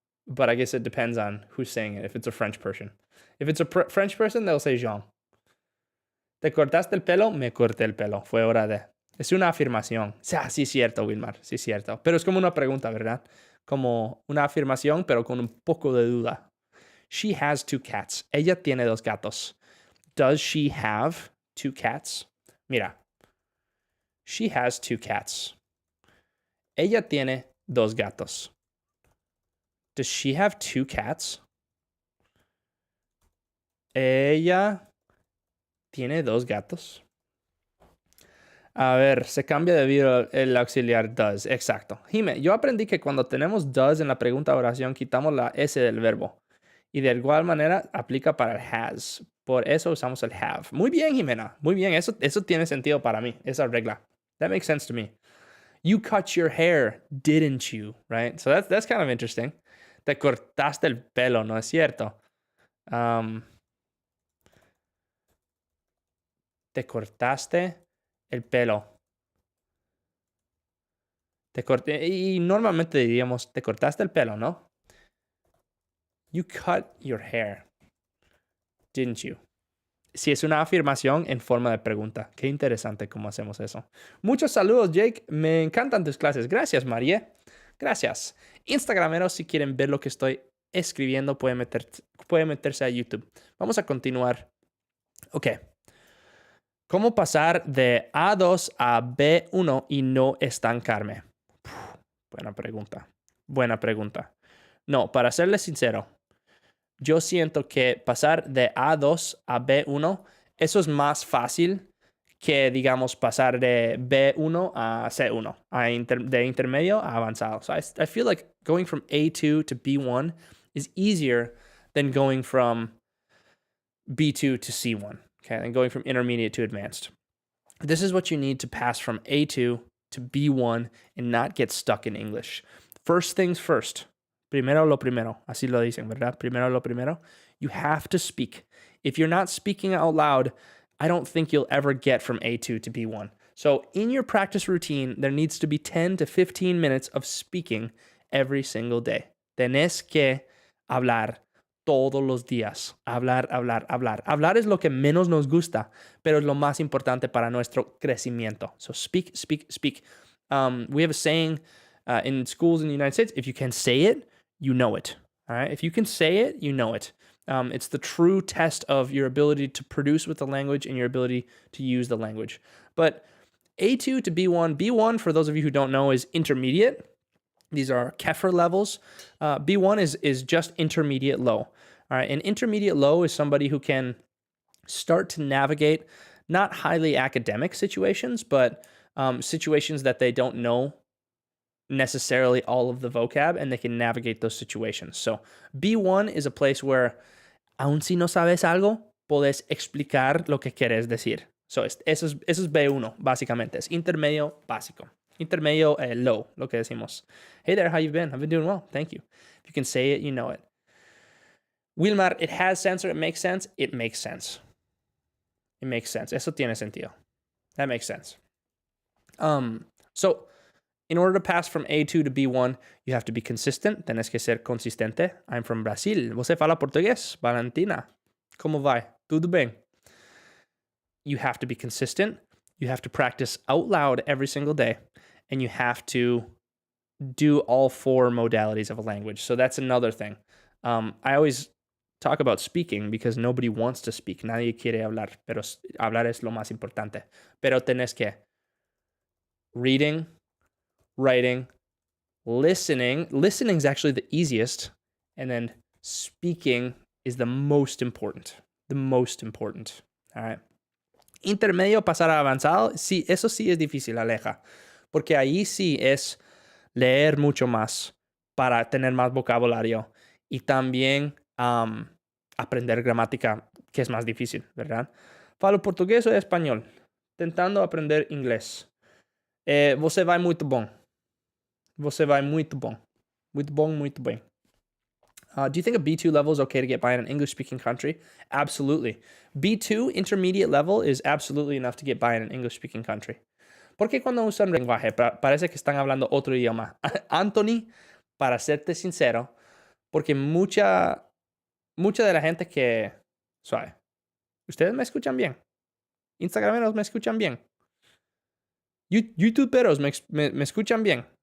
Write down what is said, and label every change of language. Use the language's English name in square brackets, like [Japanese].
[English] But I guess it depends on who's saying it, if it's a French person. If it's a French person, they'll say Jean. [Spanish] ¿Te cortaste el pelo? Me corté el pelo. Fue hora de. Es una afirmación. O sea, sí es cierto, Wilmar. Sí es cierto. Pero es como una pregunta, ¿verdad? Como una afirmación, pero con un poco de duda. [English] She has two cats. [Spanish] Ella tiene dos gatos. [English] Does she have two cats? [Spanish] Mira. [English] She has two cats. [Spanish] Ella tiene dos gatos. [English] Does she have two cats? [Spanish] Ella tiene dos gatos. A ver, se cambia debido el auxiliar does. Exacto. Jime, yo aprendí que cuando tenemos does en la pregunta de oración, quitamos la S del verbo. Y de igual manera aplica para el has. Por eso usamos el have. Muy bien, Jimena. Muy bien. Eso tiene sentido para mí. Esa regla. [English] That makes sense to me. You cut your hair, didn't you? Right? So that's kind of interesting. [Spanish] Te cortaste el pelo, ¿no es cierto? Te cortaste el pelo. Y normalmente diríamos, te cortaste el pelo, ¿no? [English] You cut your hair, didn't you? [Spanish] Si es una afirmación en forma de pregunta. Qué interesante cómo hacemos eso. Muchos saludos, Jake. Me encantan tus clases. Gracias, María. Gracias. Instagrameros, si quieren ver lo que estoy escribiendo, pueden meterse a YouTube. Vamos a continuar. Ok. ¿Cómo pasar de A2 a B1 y no estancarme? Buena pregunta. Buena pregunta. No, para serles sincero, yo siento que pasar de A2 a B1, eso es más fácil que, digamos, pasar de B1 a C1, de intermedio a avanzado. [English] So I feel like going from A2 to B1 is easier than going from B2 to C1, okay, and going from intermediate to advanced. This is what you need to pass from A2 to B1 and not get stuck in English. First things first. [Spanish] Primero lo primero. Así lo dicen, ¿verdad? Primero lo primero. [English] You have to speak. If you're not speaking out loud, I don't think you'll ever get from A2 to B1. So in your practice routine, there needs to be 10 to 15 minutes of speaking every single day. [Spanish] Tenés que hablar todos los días. Hablar, hablar, hablar. Hablar es lo que menos nos gusta, pero es lo más importante para nuestro crecimiento. [English] So speak, speak, speak. We have a saying in schools in the United States, if you can say it, you know it. All right? If you can say it, you know it. It's the true test of your ability to produce with the language and your ability to use the language. But A2 to B1. B1, for those of you who don't know, is intermediate. These are Kefir levels. B1 is just intermediate low. All right, and intermediate low is somebody who can start to navigate not highly academic situations, but situations that they don't know necessarily all of the vocab, and they can navigate those situations. So B1 is a place where, [Spanish] aun si no sabes algo, puedes explicar lo que quieres decir. So eso es B1, básicamente. Es intermedio básico. Intermedio low, lo que decimos. [English] Hey there, how you been? I've been doing well, thank you. If you can say it, you know it. Wilmar, it has sense or it makes sense? It makes sense. It makes sense. Eso tiene sentido. That makes sense. So, in order to pass from A2 to B1, you have to be consistent. [Spanish] Tienes que ser consistente. [English] I'm from Brasil. [Portuguese] ¿Você fala português? Valentina. ¿Cómo vai? Tudo bem? [English] You have to be consistent. You have to practice out loud every single day. And you have to do all four modalities of a language. So that's another thing. I always talk about speaking because nobody wants to speak. [Spanish] Nadie quiere hablar, pero hablar es lo más importante. Pero tenés que [English] reading, writing, listening. Listening is actually the easiest. And then speaking is the most important. The most important. All right. [Spanish] Intermedio, pasar a avanzado. Sí, eso sí es difícil, Aleja. Porque ahí sí es leer mucho más para tener más vocabulario. Y también aprender gramática, que es más difícil, ¿verdad? [Portuguese] Falo português ou espanhol? Tentando aprender inglês. Você vai muito bom. Você vai muito bom. Muito bom, muito bem. [English] Do you think a B2 level is okay to get by in an English-speaking country? Absolutely. B2, intermediate level, is absolutely enough to get by in an English-speaking country. [Spanish] Porque cuando usan lenguaje, parece que están hablando otro idioma. Anthony, para serte sincero, porque mucha de la gente que... Suave. ¿Ustedes me escuchan bien? Instagrameros me escuchan bien. YouTuberos me escuchan bien.